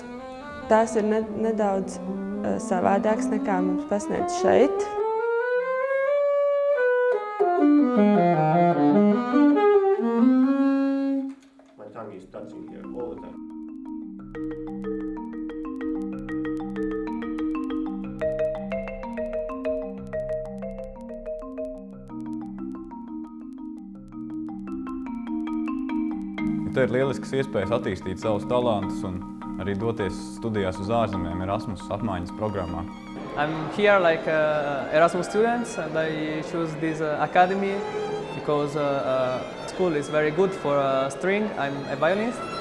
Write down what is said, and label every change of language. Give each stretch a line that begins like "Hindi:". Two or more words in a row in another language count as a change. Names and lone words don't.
Latvian: Tās ir nedaudz savādāks nekā mums pasniedz šeit.
English: My tongue is touching here all the time.
Latvian: Te ir lielisks iespējas attīstīt savus talantus un arī doties studijās uz ārzemēm Erasmus apmaiņas programmā.
English: I'm here like Erasmus students and I choose this academy because school is very good for string. I'm a violinist.